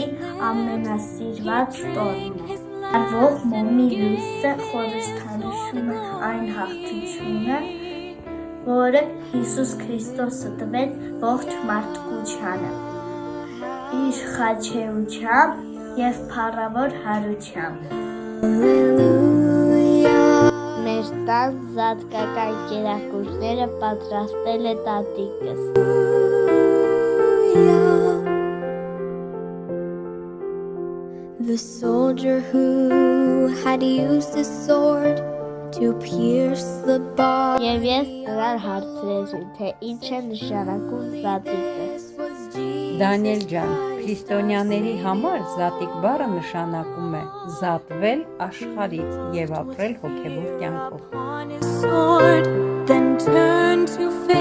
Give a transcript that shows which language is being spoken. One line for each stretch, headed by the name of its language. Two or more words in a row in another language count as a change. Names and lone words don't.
Armenian: ամենասիրված տոնն է։ Արվող մոմի լույսը խորհրդանշում է այն հաղթությունը, որը Հիսուս Քրիստոսը տվեց ողջ մարդկությանը, իր խաչեությամբ և փառավոր հարությամբ։ Մեր տան զատկական կերակուրները պատրաստել է տատիկս։
English: The soldier who had used his sword to pierce the body.
Armenian: Եվ ես նրան հարցրեցի, թե ինչ է նշանակում զատիկը։ Դանիել ջան, քրիստոնյաների համար զատիկ բառը նշանակում է զատվել աշխարհից և ապրել հոգևոր կյանքով։
English: Then turned to